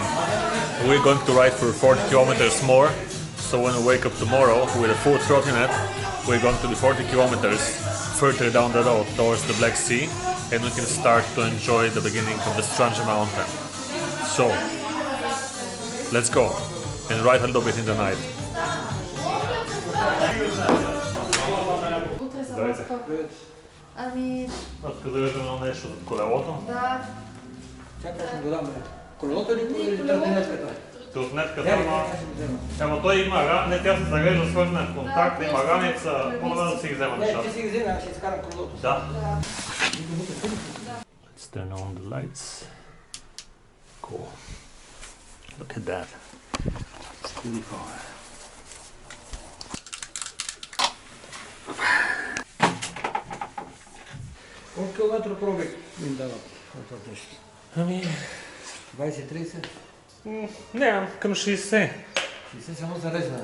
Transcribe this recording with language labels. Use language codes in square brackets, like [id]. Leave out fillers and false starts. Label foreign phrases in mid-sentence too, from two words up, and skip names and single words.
[en] We're going to ride for 40 kilometers more. So when we wake up tomorrow with a full trottinette, we're going to be 40 kilometers further down the road towards the Black Sea, and we can start to enjoy the beginning of the Strange Mountain. So let's go and ride a little bit in the night. [bg] Ами... Разказваш едно нещо за колелото? Да. Чакай, ще го дам. Колелото ли или тротинетката? Тротинетката, ама той има, не тя се зарежда свързана в контакт, има раница, мога да си ги взема нещата. Не, ти си ги взема, ще изкарам колелото. Да. [en] Let's turn on the lights. Cool. Look at that. It's beautiful. [bg] Колко километра пробег им дават от това нещо? Ами... 20-30? Не, към 60. 60 само зареждане.